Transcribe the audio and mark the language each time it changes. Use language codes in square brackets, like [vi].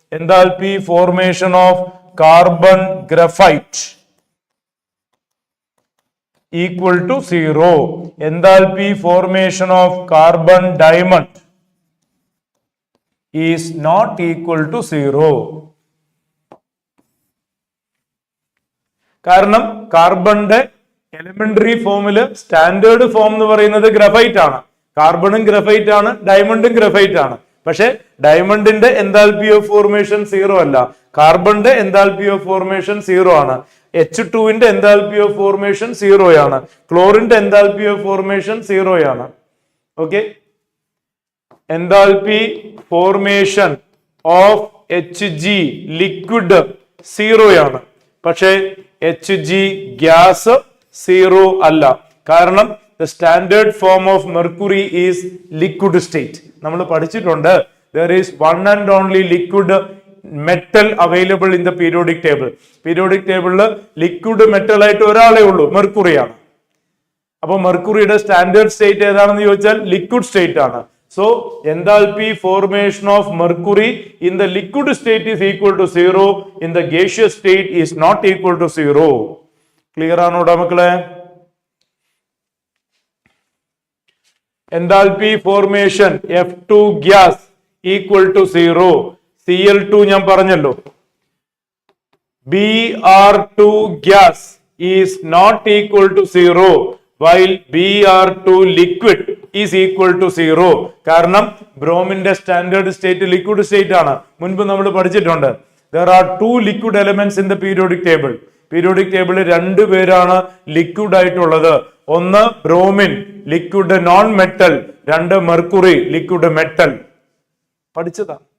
[en] Enthalpy formation of carbon graphite equal to 0. Enthalpy formation of carbon diamond is not equal to 0. [ml] കാരണം കാർബണിന്റെ elementary ഫോമില് standard form എന്ന് പറയുന്നത് graphite ആണ്. കാർബണും graphite ആണ്, ഡയമണ്ടും graphite ആണ്. പക്ഷെ ഡയമണ്ടിന്റെ enthalpy of formation 0 അല്ല, കാർബണിന്റെ enthalpy of formation 0 ആണ്. H2വിന്റെ enthalpy of formation 0 ആണ്. ക്ലോറിന്റെ എൻതാൽപ്പി ഓഫ് ഫോർമേഷൻ 0 ആണ്. Okay, enthalpy formation of Hg liquid 0 ആണ്. പക്ഷെ Hg ഗ്യാസ് 0 അല്ല. [en] കാരണം the standard form of mercury is liquid state. [ml] നമ്മൾ പഠിച്ചിട്ടുണ്ട്, [en] there is one and only liquid metal available in the periodic table. [ml] Periodic ടേബിളിൽ liquid metal ആയിട്ട് ഒരാളേ ഉള്ളൂ, മെർക്കുറിയാണ്. അപ്പൊ മെർക്കുറിയുടെ സ്റ്റാൻഡേർഡ് സ്റ്റേറ്റ് ഏതാണെന്ന് ചോദിച്ചാൽ ലിക്വിഡ് സ്റ്റേറ്റ് ആണ്. [en] So enthalpy formation of mercury in the liquid state is equal to 0, in the gaseous state is not equal to 0. [ml] Clear ആണോടാ മക്കളെ? [en] Enthalpy formation F2 gas equal to 0. Cl2 [ml] ഞാൻ പറഞ്ഞല്ലോ. [en] Br2 gas is not equal to 0 while Br2 liquid is equal to 0. [ml] കാരണം ബ്രോമിന്റെ standard state liquid state ആണ്. മുൻപ് നമ്മൾ പഠിച്ചിട്ടുണ്ട്. [en] There are two liquid elements in the periodic table. [ml] Periodic ടേബിളിൽ 2 പേരാണ് liquid ആയിട്ടുള്ളത്. ഒന്ന് bromine, liquid non metal. 2 mercury, liquid metal. പഠിച്ചതാ.